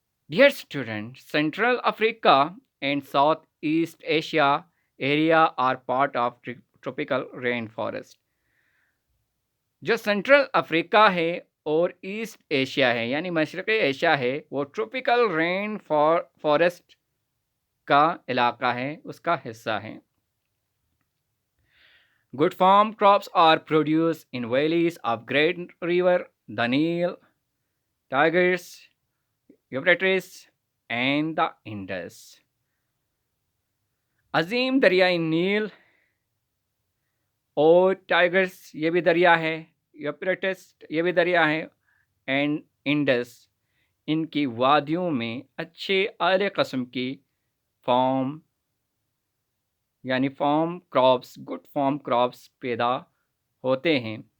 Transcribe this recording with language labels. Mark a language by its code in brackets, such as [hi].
[en] Dear student, central Africa and south east Asia area are part of tropical rain forest. [ur] جو central افریقہ ہے اور asset Asia ہے یعنی مشرقی ایشیا ہے وہ ٹروپیکل رین فارسٹ کا علاقہ ہے، اس کا حصہ ہے. [en] Good farm crops are produced in valleys of Great River, the Nile, Tigris, Euphrates, and the Indus. [ur] عظیم دریائے نیل اور ٹائگرس یہ بھی دریا ہے، یوپریٹس یہ بھی دریا ہے، اینڈ انڈس، ان کی وادیوں میں اچھے اعلی قسم کی فارم یعنی گڈ فارم کراپس پیدا ہوتے ہیں.